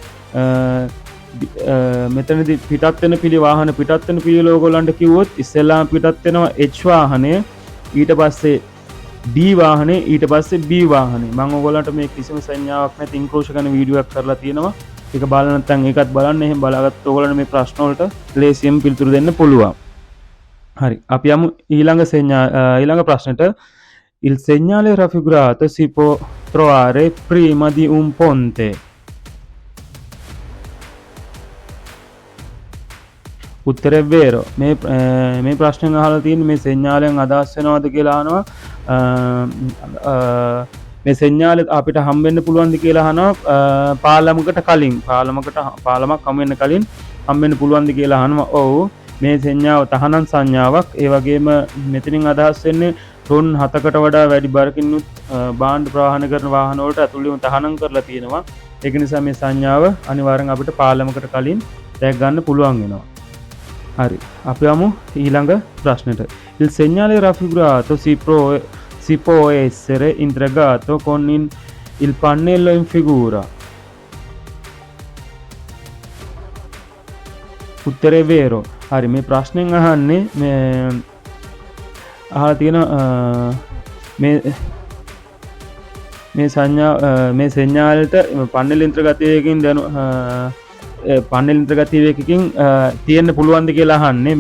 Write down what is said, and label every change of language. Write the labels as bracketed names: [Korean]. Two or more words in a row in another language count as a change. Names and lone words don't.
[Sinhala] මෙතනදී පිටත් වෙන පිළි වාහන පිටත් වෙන පිළි ඕගොල්ලන්ට කිව්වොත් ඉස්සෙල්ලාම පිටත් වෙනවා H වාහනය, ඊට පස්සේ D වාහනේ, ඊට පස්සේ B වාහනේ. මම ඔයගොල්ලන්ට මේ කිසිම සංඥාවක් නැති ඉන්ක්‍රෝෂ් කරන වීඩියෝ එකක් කරලා තියෙනවා. ඒක බලලා නැත්නම් ඒකත් බලන්න. එහෙම බලාගත්ත ඔයගොල්ලන්ට මේ ප්‍රශ්න වලට ලේසියෙන් පිළිතුරු දෙන්න පුළුවන්. හරි. අපි යමු ඊළඟ ප්‍රශ්නෙට. [Italian] Il segnale raffigurato si può trovare prima di un ponte. [Sinhala] උත්තරේ වේරෝ. මේ ප්‍රශ්නෙන් අහලා තියෙන්නේ මේ සෙන්ඥාලෙන් අදහස් වෙනවද කියලා අහනවා. මේ සෙන්ඥාලෙ අපිට හම්බෙන්න පුළුවන්ද කියලා අහනවා පාලමකට කලින්. පාලමක් හම් වෙන්න කලින් හම්බෙන්න පුළුවන්ද කියලා අහනවා. ඔව්. මේ සෙන්ඥාව තහනම් සංඥාවක්. ඒ වගේම මෙතනින් අදහස් වෙන්නේ ටොන් 7කට වඩා වැඩි බරකින් භාණ්ඩ ප්‍රවාහන කරන වාහන වලට ඇතුළේම තහනම් කරලා තියෙනවා. ඒක නිසා මේ සංඥාව අනිවාර්යෙන් අපිට පාලමකට කලින් දැක් ගන්න පුළුවන් වෙනවා. Hari, අපි යමු ඊළඟ ප්‍රශ්නෙට. [Italian] Il segnale raffigurato si può essere integrato con il pannello in figura. [Sinhala] උත්තරේ වේරෝ. හරි මේ ප්‍රශ්නෙන් අහන්නේ මේ අහලා තියෙන මේ සෙන්ඥාලට [Italian] pannello inter [Sinhala] ගතියකින් [Italian] pannello inter [Sinhala] ගතියකින් තියෙන්න පුළුවන්ද කියලා අහන්නේ.